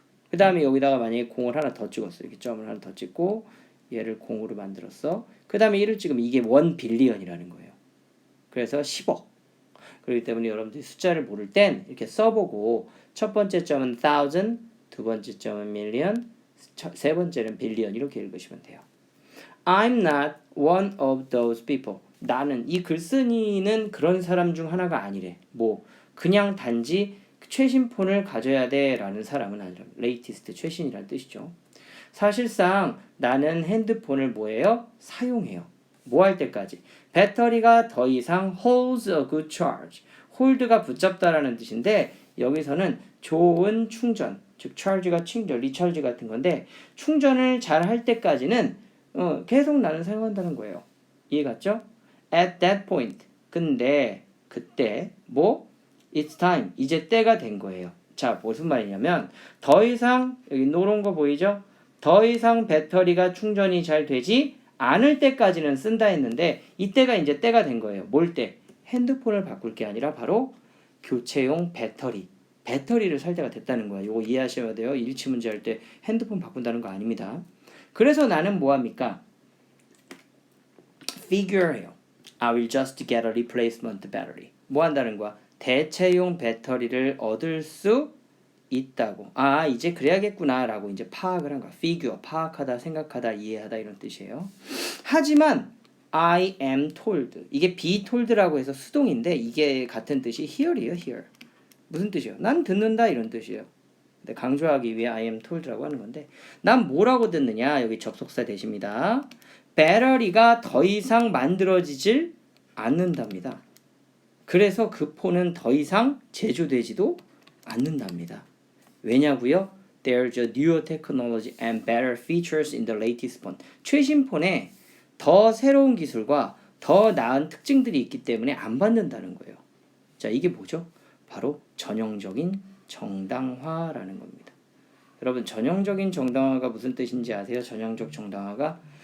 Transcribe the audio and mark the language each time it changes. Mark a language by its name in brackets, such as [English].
[Korean] 그 다음에 여기다가 만약에 공을 하나 더 찍었어. 이렇게 점을 하나 더 찍고 얘를 공으로 만들었어. 그 다음에 1을 찍으면 이게 1 빌리언이라는 거예요. 그래서 10억. 그렇기 때문에 여러분들이 숫자를 모를 땐 이렇게 써보고 첫 번째 점은 thousand, 두 번째 점은 million, 세 번째는 billion 이렇게 읽으시면 돼요. [English] I'm not one of those people. [Korean] 나는 이 글쓴이는 그런 사람 중 하나가 아니래. 뭐 그냥 단지 최신 폰을 가져야 돼라는 사람은 아니라 latest 최신이라는 뜻이죠. 사실상 나는 핸드폰을 뭐예요? 사용해요. 뭐 할 때까지? 배터리가 더 이상 [English] holds a good charge. [Korean] hold가 붙잡다라는 뜻인데 여기서는 좋은 충전, 즉 charge가 충전, 리찰지 같은 건데 충전을 잘 할 때까지는 계속 나는 사용한다는 거예요. 이해 갔죠? [English] At that point. [Korean] 근데 그때 뭐? [English] It's time. [Korean] 이제 때가 된 거예요. 자, 무슨 말이냐면 더 이상 여기 노란 거 보이죠? 더 이상 배터리가 충전이 잘 되지 않을 때까지는 쓴다 했는데 이때가 이제 때가 된 거예요. 뭘 때? 핸드폰을 바꿀 게 아니라 바로 교체용 배터리를 살 때가 됐다는 거야. 이거 이해하셔야 돼요. 일치 문제 할 때 핸드폰 바꾼다는 거 아닙니다. 그래서 나는 뭐합니까? figure해요. [English] I will just get a replacement battery. [Korean] 뭐 한다는 거야? 대체용 배터리를 얻을 수 있다고. 이제 그래야겠구나 라고 이제 파악을 한 거야. figure, 파악하다, 생각하다, 이해하다 이런 뜻이에요. 하지만 [English] I am told. [Korean] 이게 be told라고 해서 수동인데 이게 같은 뜻이 hear이에요. hear. 무슨 뜻이에요? 난 듣는다 이런 뜻이에요. 근데 강조하기 위해 [English] I am told [Korean] 라고 하는 건데 난 뭐라고 듣느냐? 여기 접속사 대십니다. 배터리가 더 이상 만들어지질 않는답니다. 그래서 그 폰은 더 이상 제조되지도 않는답니다. 왜냐고요? [English] There's a newer technology and better features in the latest phone. [Korean] 최신 폰에 더 새로운 기술과 더 나은 특징들이 있기 때문에 안 받는다는 거예요. 자, 이게 뭐죠? 바로 전형적인 정당화라는 겁니다. 여러분 전형적인 정당화가 무슨 뜻인지 아세요? 전형적 정당화가?